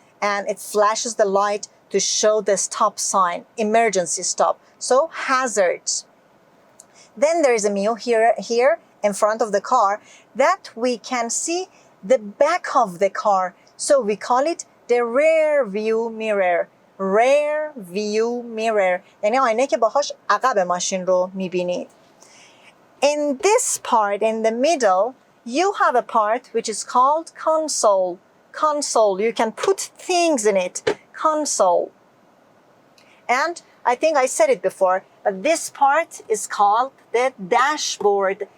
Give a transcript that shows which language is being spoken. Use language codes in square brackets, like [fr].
[en] And it flashes the light to show the stop sign, emergency stop. So hazards. Then there is a menu here in front of the car that we can see the back of the car. So we call it the rear view mirror. Rear view mirror. [fa] یعنی آینه که باهاش عقب ماشین رو میبینید. [en] In this part, in the middle, you have a part which is called console. Console. You can put things in it. Console. And I think I said it before, but this part is called the dashboard.